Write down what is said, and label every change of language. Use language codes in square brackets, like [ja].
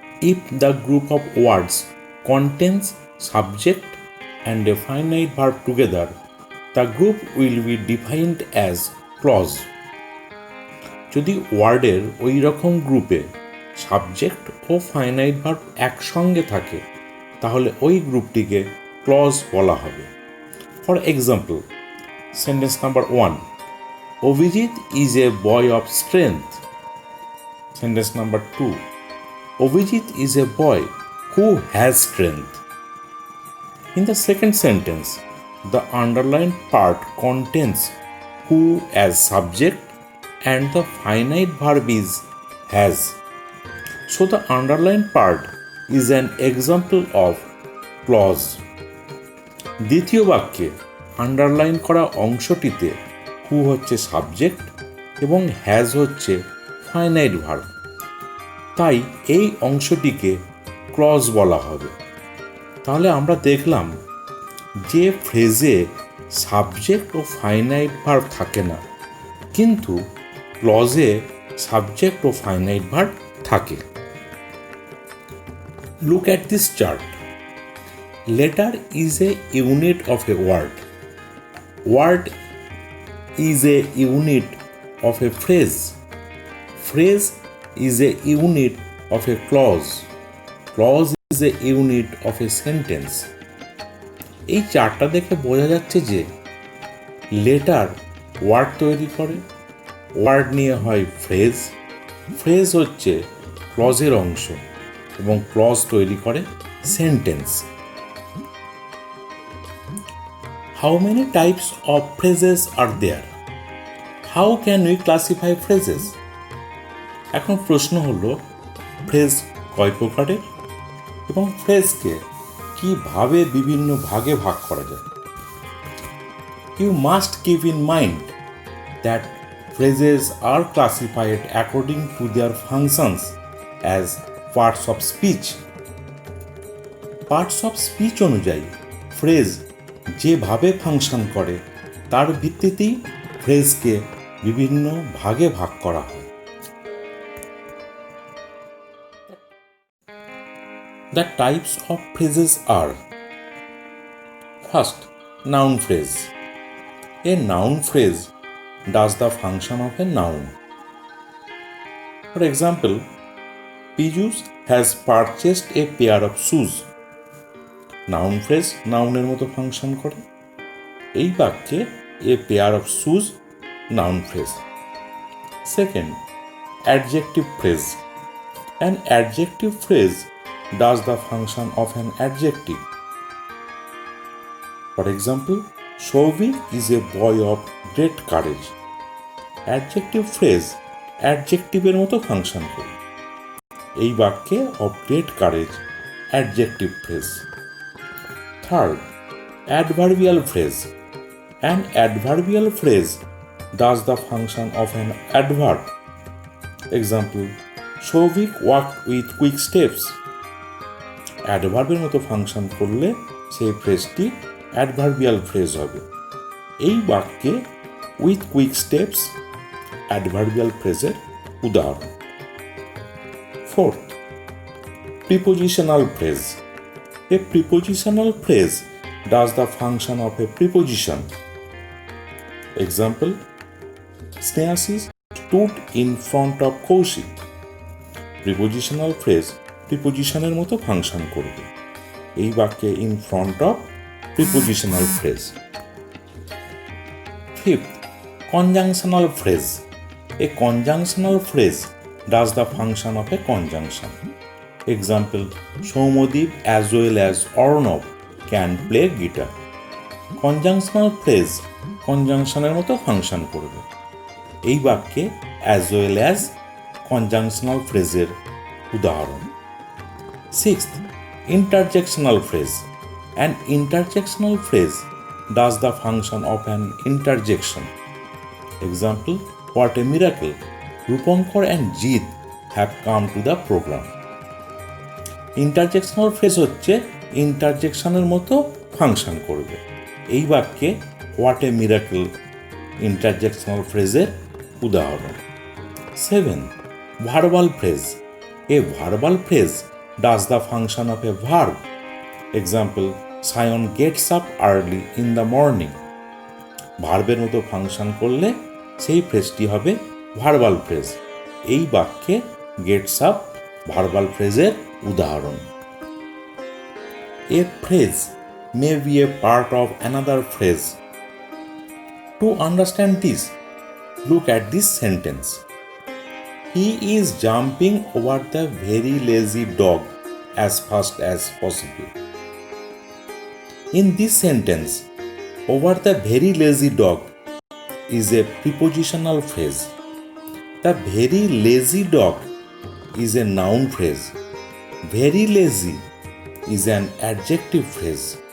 [en] If the group of words contains subject and a finite verb together, the group will be defined as clause. [bn] যদি ওয়ার্ডের ওই রকম গ্রুপে subject ও finite verb একসঙ্গে থাকে, তাহলে ওই গ্রুপটিকে ক্লজ বলা হবে। [en] For example, sentence number 1. Avijit is a boy of strength. Sentence number 2. Avijit is a boy who has strength. In the second sentence, the underlined part contains who as subject and the finite verb is has. So the underlined part is an example of clause. [bn] দ্বিতীয় বাক্যে underline করা অংশটিতে হু হচ্ছে subject এবং has হচ্ছে finite verb, তাই এই অংশটিকে clause বলা হবে। তাহলে আমরা দেখলাম যে ফ্রেজে সাবজেক্ট ও ফাইনাইট ভার্ব থাকে না, কিন্তু ক্লজে সাবজেক্ট ও ফাইনাইট ভার্ব থাকে। [en] Look at this chart. Letter is a unit of a word. Word is a unit of a phrase. Phrase is a unit of a clause. Clause is a unit of a sentence. [bn] এই চারটা দেখে বোঝা যাচ্ছে যে letter word তৈরি করে, word নিয়ে হয় ফ্রেজ, ফ্রেজ হচ্ছে ক্লজের অংশ এবং ক্লজ তৈরি করে sentence. [en] How many types of phrases are there? How can we classify phrases? [bn] এখন প্রশ্ন হলো, ফ্রেজ কয় প্রকারের এবং ফ্রেজকে কিভাবে বিভিন্ন ভাগে ভাগ করা যায়? [en] You must keep in mind that phrases are classified according to their functions as parts of speech. [bn] Parts of speech অনুযায়ী ফ্রেজ যেভাবে ফাংশন করে তার ভিত্তিতেই ফ্রেজকে বিভিন্ন ভাগে ভাগ করা হয়। [en] The types of phrases are: first, noun phrase. A noun phrase does the function of a noun. For example, Piyush has purchased a pair of shoes. [bn] Noun phrase নাউনের মতো ফাংশন করে। এই বাক্যে [en] a pair of shoes [bn] noun phrase. [en] Second, adjective phrase. An adjective phrase does the function of an adjective. For example, Shovik is a boy of great courage. [bn] Adjective phrase অ্যাডজেক্টিভের মতো function করে। এই বাক্যে [en] of great courage [bn] adjective phrase. [en] Third, adverbial phrase. An adverbial phrase does the function of an adverb. Example, Shovik walked with quick steps. [bn] অ্যাডভার্বের মতো function করলে সেই ফ্রেজটি adverbial phrase হবে। এই বাক্যে [en] with quick steps [bn] অ্যাডভার্বিয়াল ফ্রেজের উদাহরণ। [en] Fourth, prepositional phrase. A prepositional phrase does the function of a preposition. Example, Snehashis stood in front of Koushik. [bn] Prepositional phrase প্রিপোজিশনের মতো function করবে। এই বাক্যে [en] in front of [bn] prepositional phrase. [en] Fifth, conjunctional phrase. A conjunctional phrase does the function of a conjunction. Example, Soumodip as well as Arnav can play guitar. [bn] Conjunctional phrase কনজাংশনের মতো function করবে। এই বাক্যে [en] as well as [bn] conjunctional ফ্রেজের উদাহরণ। [en] Sixth, interjectional phrase. An interjectional phrase does the function of an interjection. Example, what a miracle, Rupankar and Jeet have come to the program. [bn] Interjectional phrase হচ্ছে ইন্টারজেকশনের মতো function করবে। এই বাক্যে [en] what a miracle [bn] interjectional ফ্রেজের উদাহরণ। [en] 7. Verbal phrase. A verbal phrase does the function of a verb. Example, Sion gets up early in the morning. [bn] ভার্বের মতো function করলে সেই ফ্রেজটি হবে ভার্বাল ফ্রেজ। এই বাক্যে [en] gets up [bn] ভার্বাল ফ্রেজের উদাহরণ। [en] A phrase may be a part of another phrase. To understand this, look at this sentence. He is jumping over the very lazy dog as fast as possible. In this sentence, over the very lazy dog is a prepositional phrase. The very lazy dog is a noun phrase. Very lazy is an adjective phrase.